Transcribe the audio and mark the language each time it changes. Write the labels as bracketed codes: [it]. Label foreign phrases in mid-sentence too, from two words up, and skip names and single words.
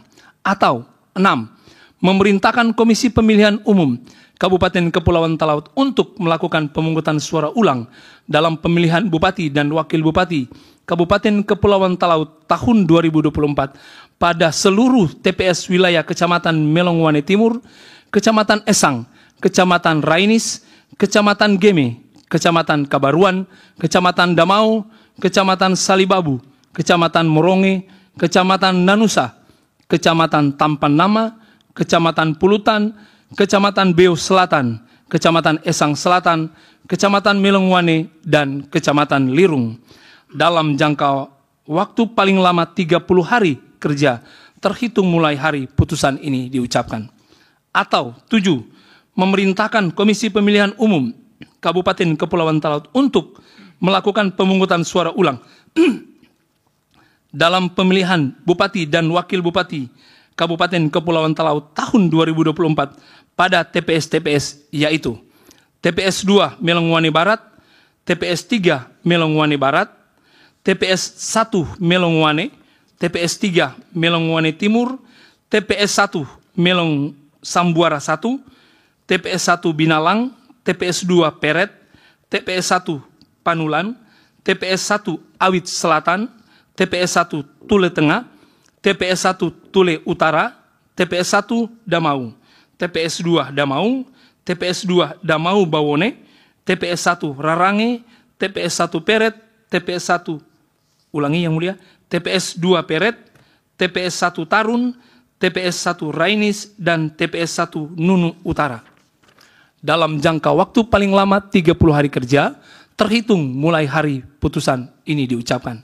[id] Atau 6. Memerintahkan Komisi Pemilihan Umum Kabupaten Kepulauan Talaut untuk melakukan pemungutan suara ulang dalam pemilihan Bupati dan Wakil Bupati Kabupaten Kepulauan Talaut tahun 2024 pada seluruh TPS wilayah Kecamatan Melongwane Timur, Kecamatan Esang, Kecamatan Rainis, Kecamatan Geme, Kecamatan Kabaruan, Kecamatan Damau, Kecamatan Salibabu, Kecamatan Moronge, Kecamatan Nanusa, Kecamatan Tampan Nama, Kecamatan Pulutan, Kecamatan Beo Selatan, Kecamatan Esang Selatan, Kecamatan Melongwane, dan Kecamatan Lirung dalam jangka waktu paling lama 30 hari kerja terhitung mulai hari putusan ini diucapkan. Atau 7. Memerintahkan Komisi Pemilihan Umum Kabupaten Kepulauan Talaut untuk melakukan pemungutan suara ulang dalam pemilihan Bupati dan Wakil Bupati Kabupaten Kepulauan Talaut tahun 2024 pada TPS-TPS yaitu TPS 2 Melongwane Barat, TPS 3 Melongwane Barat, TPS 1 Melongwane, TPS 3 Melongwane Timur, TPS 1 Melong Sambuara 1, TPS 1 Binalang, TPS 2 Peret, TPS 1 Panulan, TPS 1 Awit Selatan, TPS 1 Tule Tengah, TPS 1 Tule Utara, TPS 1 Damau, TPS 2 Damau, TPS 2 Damau Bawone, TPS 1 Rarange, TPS 1 Peret, TPS 1 ulangi yang mulia, TPS 2 Peret, TPS 1 Tarun, TPS 1 Rainis, dan TPS 1 Nunu Utara. Dalam jangka waktu paling lama 30 hari kerja terhitung mulai hari putusan ini diucapkan.